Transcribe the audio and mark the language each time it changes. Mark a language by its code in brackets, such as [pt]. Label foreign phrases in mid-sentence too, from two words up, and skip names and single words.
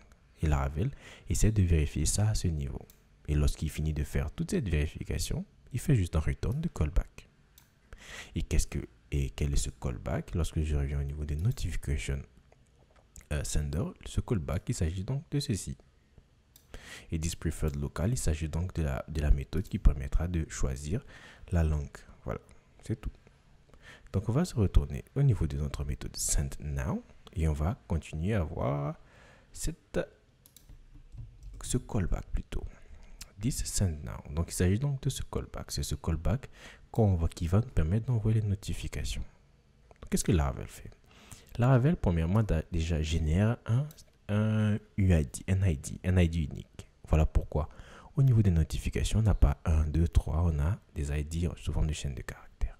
[fr] Et Laravel essaie de vérifier ça à ce niveau. Et lorsqu'il finit de faire toute cette vérification, il fait juste un return de callback. Et quel est ce callback? Lorsque je reviens au niveau des notifications sender, ce callback, il s'agit donc de ceci. [en] Et this preferred local, [fr] il s'agit donc de la méthode qui permettra de choisir la langue. Voilà, c'est tout. Donc on va se retourner au niveau de notre méthode send now et on va continuer à voir ce callback plutôt. [en] This send now. [fr] Donc il s'agit donc de ce callback. C'est ce callback qui va nous permettre d'envoyer les notifications. Qu'est-ce que Laravel fait? Laravel, premièrement, déjà génère un UID, un ID unique. Voilà pourquoi, au niveau des notifications, on n'a pas 1, 2, 3, on a des ID sous forme de chaîne de caractères.